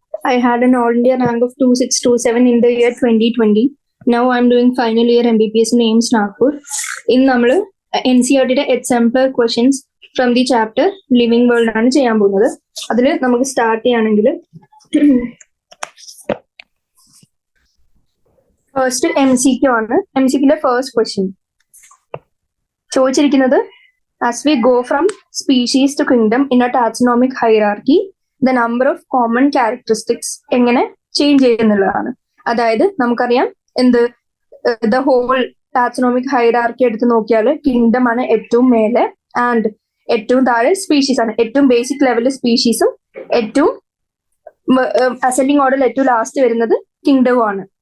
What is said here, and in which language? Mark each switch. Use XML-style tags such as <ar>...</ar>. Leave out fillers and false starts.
<en>I had an All India rank of 2627 in the year 2020. Now I'm doing final year MBBS in AIMS Nagpur.</en> <ml>In നമ്മൾ NCERTയുടെ example questions from the chapter living world ആണ് ചെയ്യാൻ പോകുന്നത്. അതിൽ നമുക്ക് start ചെയ്യുകയാണെങ്കിൽ first MCQ ആണ്. MCQയുടെ first question ചോദിച്ചിരിക്കുന്നത്</ml> <en>as we go from species to kingdom in a taxonomic hierarchy, the number of common characteristics</en> <ml>എങ്ങനെ ചേഞ്ച് ചെയ്യുന്നുള്ളതാണ്. അതായത് നമുക്കറിയാം എന്ത് ദ ഹോൾ ടാക്സോണോമിക് ഹൈറാർക്കി എടുത്ത് നോക്കിയാൽ കിങ്ഡം ആണ് ഏറ്റവും മേലെ ആൻഡ് ഏറ്റവും താഴെ സ്പീഷീസ് ആണ്. ഏറ്റവും ബേസിക് ലെവലിൽ സ്പീഷീസും ഏറ്റവും അസെൻഡിങ് ഓർഡറിൽ ഏറ്റവും ലാസ്റ്റ് വരുന്നത് കിങ്ഡവും ആണ്.</ml>